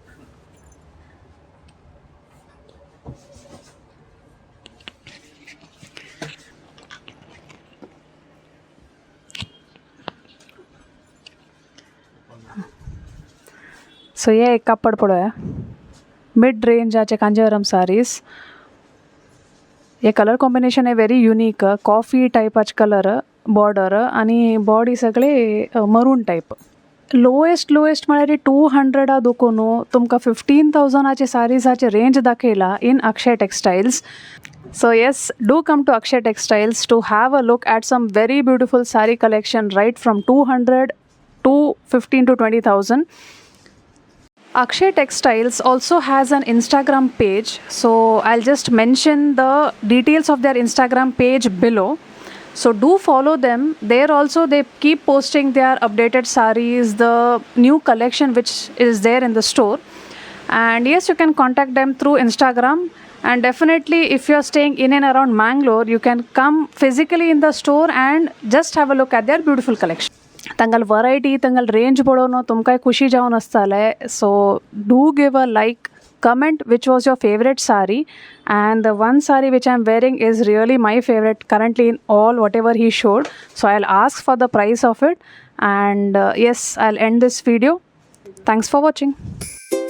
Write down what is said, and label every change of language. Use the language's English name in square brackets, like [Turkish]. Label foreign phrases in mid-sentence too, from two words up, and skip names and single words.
[Konkani] सो ये एक कापड पळोवया मिड रेंजाचे कांजीवरम सारीज. ये [English] colour combination [Konkani] है [English] very unique coffee [Konkani] टाइपाचे [English] colour border [Konkani] आनी बॉडी सगळे मरून टायप. लोएस्ट म्हळ्यार 200 दुखून तुमकां 15,000चे सारीजाचे रेंज दाखयला इन अक्षय टेक्सटायल्स. [English] So yes, do come to Akshay Textiles to have a look at some very beautiful saree collection right from 200 to 15 to 20,000. Akshay Textiles also has an Instagram page, so I'll just mention the details of their Instagram page below. So do follow them. There also they keep posting their updated sarees, the new collection which is there in the store. And yes, you can contact them through Instagram. And definitely if you're staying in and around Mangalore, you can come physically in the store and just have a look at their beautiful collection. [Konkani] ತಂಗಲ್ ವರೈಟಿ ತಂಗಲ್ ರೇಂಜ್ ಬಡೋನು ತುಮಕಾಯಿ ಖುಷಿ ಜಾವನ್ ಅಸ್ತಲೆ. [English] so do give a like, comment which was your favorite saree, and the one saree which I'm wearing is really my favorite currently in all whatever he showed. So I'll ask for the price of it, and yes, I'll end this video. Thanks for watching.